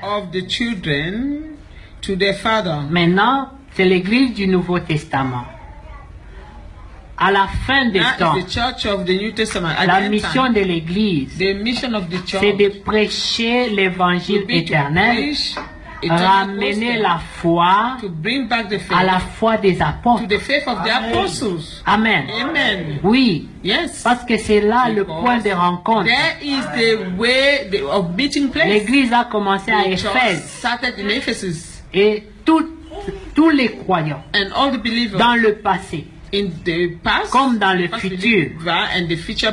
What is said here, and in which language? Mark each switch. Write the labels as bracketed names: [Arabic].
[English] of the children to their father. [French] Maintenant, c'est l'église du Nouveau Testament. À la fin des temps, [English] That is the church of the New Testament. At [French] la [English] the end [French] mission [English] time, [French] de l'église, [English] the mission of the church [French] c'est de prêcher l'évangile [English] to be to [French] éternel, [English] preach eternal [French] ramener [English] gospel, [French] la foi [English] to bring back the [French] à la [English] faith [French] foi des [English] to [French] apôtres. [English] the faith of the apostles. Amen. Amen. [French] Oui, [English] Yes. [French] parce que c'est là le point de rencontre. [English] There is the way of meeting place. [French] L'église a commencé à [English] The church [French] Éphèse [English] started in Ephesus, [French] et tous les croyants [English] and all the believers [French] dans le passé [English] in the past, [French] comme dans le [English] past [French] futur [English] believer and the future